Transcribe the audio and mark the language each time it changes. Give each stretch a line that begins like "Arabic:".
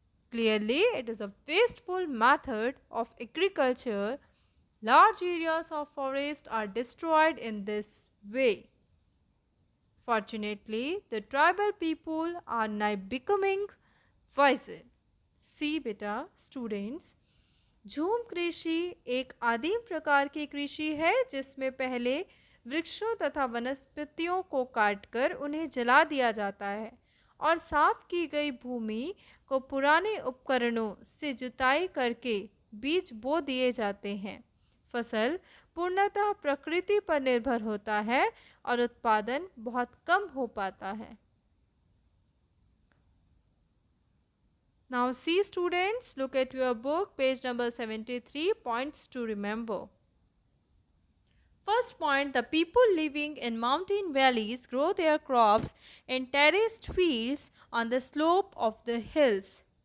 English: Clearly, it is a wasteful method of agriculture. Large areas of forest are destroyed in this way. Fortunately, the tribal people are now becoming wiser. See
Hindi: बेटा
English: students,
Hindi: झूम कृषि एक आदिम प्रकार की कृषि है जिसमें पहले वृक्षों तथा वनस्पतियों को काटकर उन्हें जला दिया जाता है और साफ की गई भूमि को पुराने उपकरणों से जुताई करके बीज बो दिए जाते हैं। फसल पूर्णतः प्रकृति पर निर्भर होता है और उत्पादन बहुत कम हो पाता है।
English: Now see students, look at your book, page number 73, points to remember. First point, the people living in mountain valleys grow their crops in terraced fields on the slope of the hills.